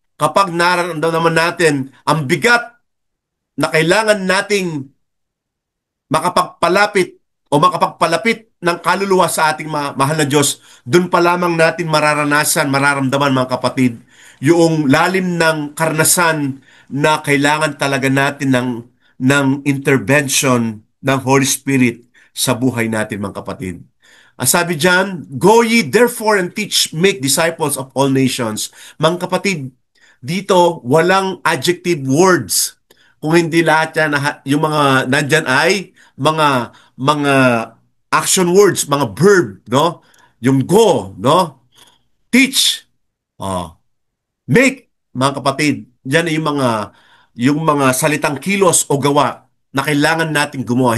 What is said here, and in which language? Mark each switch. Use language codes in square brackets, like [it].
[tl] kapag nararamdaman natin ang bigat na kailangan nating makapagpalapit o makapagpalapit ng kaluluwa sa ating mahal na Diyos, doon pa lamang natin mararanasan, mararamdaman mga kapatid, yung lalim ng karanasan na kailangan talaga natin ng intervention ng Holy Spirit sa buhay natin mga kapatid. Ang sabi diyan, [en] go ye therefore and teach, make disciples of all nations. [tl] Mga kapatid, dito walang adjective words. Kung hindi lahat yan, yung mga nandyan ay mga action words, mga verb, no? Yung go, no? Teach, oh, make, mga kapatid, yan ay yung mga salitang kilos o gawa na kailangan nating gumawa.